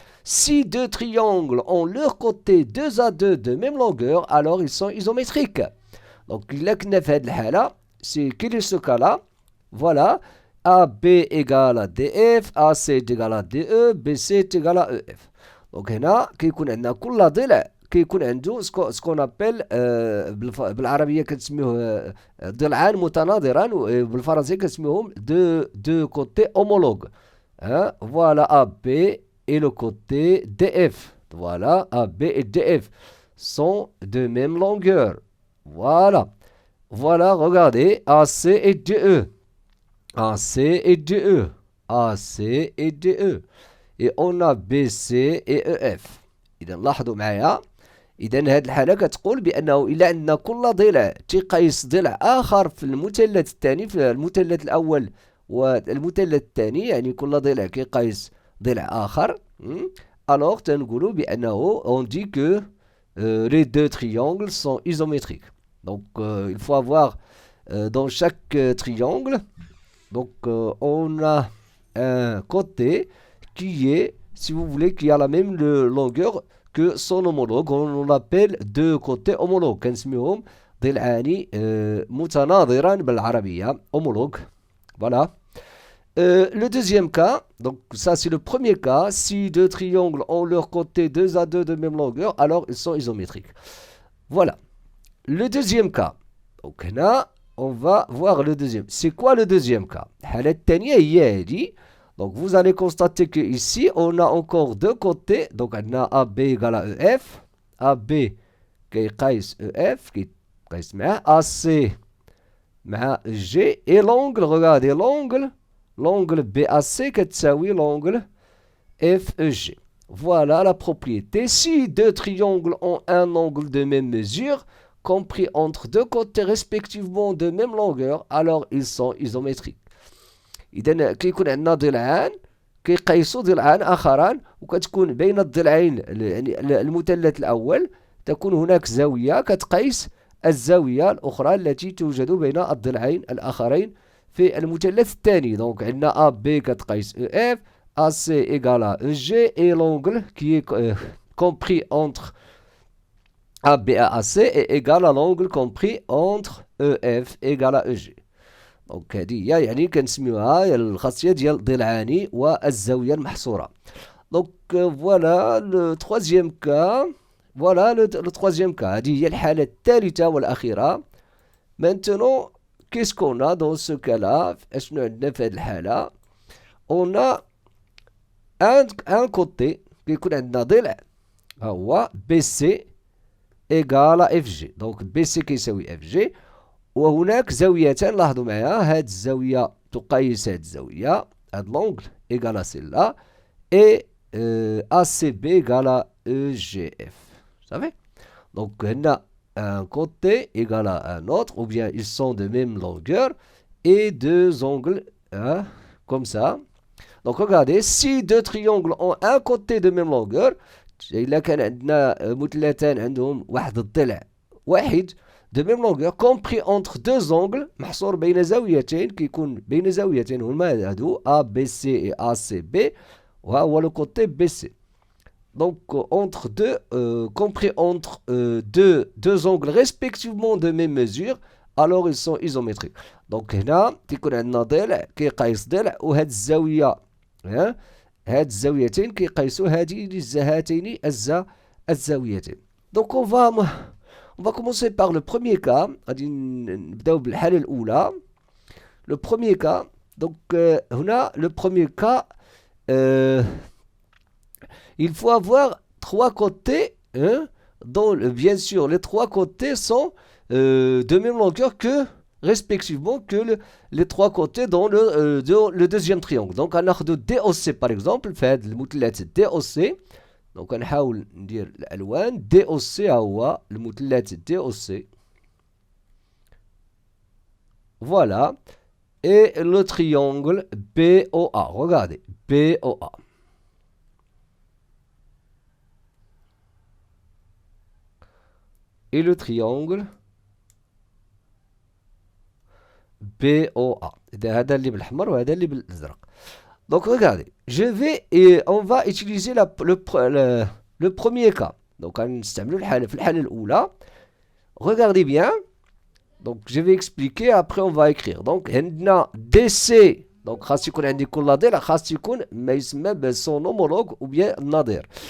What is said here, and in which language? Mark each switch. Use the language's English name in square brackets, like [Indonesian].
[French] Si deux triangles ont leur côté 2 à 2 de même longueur, alors ils sont isométriques. Donc, [Arabic] إلا كنا في هذه الحالة, [French] c'est quel est ce cas-là? Voilà. AB égale à DF, AC est égal à DE, BC est égal à EF. [Arabic] Donc هنا كيكون عندنا كل ضلع كيكون عنده سكون ابل بالعربيه كنسميوه ضلعان متناظران وبالفرنسيه كنسميوهم [French] دو كوتي اومولوج. Voilà AB et le côté DF. Voilà, AB et DF sont de même longueur. Voilà. Voilà, regardez, AC et DE. AC et DE. AC et DE. Et on a BC et EF. [Arabic] إذا لاحظوا معايا. إذا هذه الحالة كتقول بأنه إلا عندنا كل ضلع تيقايس ضلع آخر في المثلث الثاني، في المثلث الأول والمثلث الثاني، يعني كل ضلع كيقايس ضلع آخر، alors تنقولوا بأنه [French] on dit que les deux triangles sont isométriques. Donc il faut avoir dans chaque triangle, donc on a un côté qui est, si vous voulez, qui a la même longueur que son homologue. On l'appelle deux côtés homologues. كنسميهم ضلعان متناظران بالعربية. Homologue. Voilà. Le deuxième cas, donc ça c'est le premier cas. Si deux triangles ont leur côté 2 à 2 de même longueur, alors ils sont isométriques. Voilà. Le deuxième cas. Donc là, on va voir le deuxième. C'est quoi le deuxième cas? [Arabic] الحالة الثانية هي هذه. [French] Donc, vous allez constater qu'ici, on a encore deux côtés. Donc, on a AB égale à EF. AB qui est EF, qui est AC مع G. Et l'angle, regardez l'angle. L'angle BAC qui est l'angle FEG. Voilà la propriété. Si deux triangles ont un angle de même mesure, compris entre deux côtés respectivement de même longueur, alors ils sont isométriques. [Arabic] إذا كيكون عندنا ضلعان كيقيسوا ضلعان آخران، وكتكون بين الضلعين يعني المثلث الأول تكون هناك زاوية كتقيس الزاوية الأخرى التي توجد بين الضلعين الآخرين في المثلث الثاني. دونك عندنا AB كتقيس EF, [French] AC égale à EG, et l'angle qui est compris entre AB et AC est égal à l'angle compris entre EF égale à EG. [Arabic] دونك هذه هي يعني كنسميوها الخاصيه ديال ضلعان والزاويه المحصوره. [French] دونك فوالا لو ترويزيام كا. فوالا لو ترويزيام كا. [Arabic] هذه هي الحاله الثالثه والاخيره. [French] maintenant qu'est-ce qu'on a dans ce cas là؟ [Arabic] اشنو عندنا في هذه الحاله؟ [French] on a un côté [Arabic] كيكون عندنا ضلع هو [French] BC égale à FG. donc BC [Arabic] كيساوي [French] FG. [Arabic] وهناك زاويتان. لاحظوا معايا هاد الزاوية تقيس هاد الزاوية، هاد [French] لونغل إيكال سيلا، et ACB égale à EGF. Vous savez? Donc, on a un côté égal à un autre, ou bien ils sont de même longueur, et deux angles, hein, comme ça. Donc, regardez, si deux triangles ont un côté de même longueur, [Arabic] إلا كان عندنا مثلثان عندهم واحد الضلع واحد [French] de même longueur compris entre deux angles [Arabic] محصور بين زاويتين كيكون بين زاويتين هما هادو [French] ABC et ACB [Arabic] وهو [French] le côté BC. Donc entre deux compris entre deux angles respectivement de même mesure, alors ils sont isométriques. [Arabic] Donc هنا تيكون عندنا ضلع كيقيس ضلع وهاد الزاوية هاد الزاويتين كيقيسوا هاتين الزاويتين. [French] Donc on va commencer par le premier cas. [Arabic] غادي نبداو بالحالة الأولى. [French] Le premier cas. Donc هنا le premier cas il faut avoir trois côtés, dont bien sûr les trois côtés sont de même longueur que respectivement que les trois côtés dans le deuxième triangle. Donc on a de DOC par exemple, fait le مثلث DOC. [Arabic] Donc غنحاول ندير الالوان DOC ها هو المثلث DOC. [French] Voilà. Et le triangle BOA. Regardez, BOA. Et le triangle BOA. [Arabic] هذا اللي بالأحمر وهذا اللي بالأزرق. [French] Donc regardez, on va utiliser le premier cas. [Arabic] Donc غنستعملوا في الحالة الأولى. [French] Regardez bien. Donc je vais expliquer, après on va écrire. Donc [Arabic] عندنا [French] DC. [Arabic] Donc خاص يكون عندي كل ضلع خاص يكون ما يسمى [French] بسون homologue ou bien [Arabic] النظير.